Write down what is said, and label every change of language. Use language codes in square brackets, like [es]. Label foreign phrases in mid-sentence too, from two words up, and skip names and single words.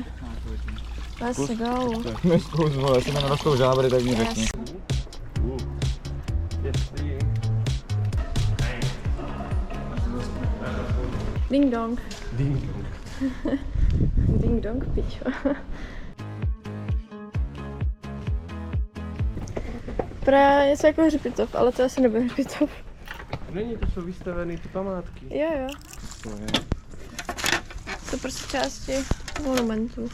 [en] Let's go. [cs] Zkus, vole, jestli tam rostou žábry, tak mi řekni. Ding dong. Ding dong. Ding dong, pičo. Právě něco jako hřbitov, ale to asi nebude hřbitov. Není, to jsou vystavené ty památky. Jo. To je. To prostě části monumentů.